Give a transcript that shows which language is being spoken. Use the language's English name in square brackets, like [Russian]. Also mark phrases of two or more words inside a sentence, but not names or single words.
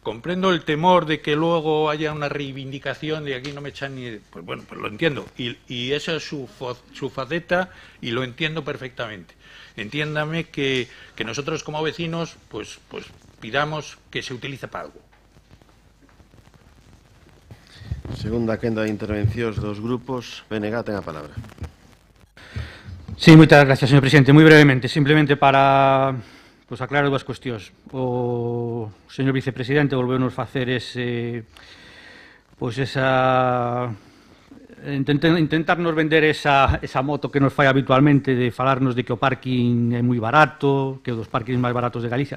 [Spanish] comprendo el temor de que luego haya una reivindicación de aquí no me echan ni... Pues bueno, pues lo entiendo. Y esa es su faceta y lo entiendo perfectamente. Entiéndame que nosotros como vecinos pues pidamos que se utilice para algo. [Galician] Segunda quenda de intervencións dos grupos. BNG, ten a palabra. Sí, moitas gracias, señor presidente. Moi brevemente, simplemente para aclarar dúas cuestións. O señor vicepresidente volveu-nos facer intentarnos vender esa moto que nos fai habitualmente de falarnos de que o parking é moi barato, que é dos parkings máis baratos de Galicia.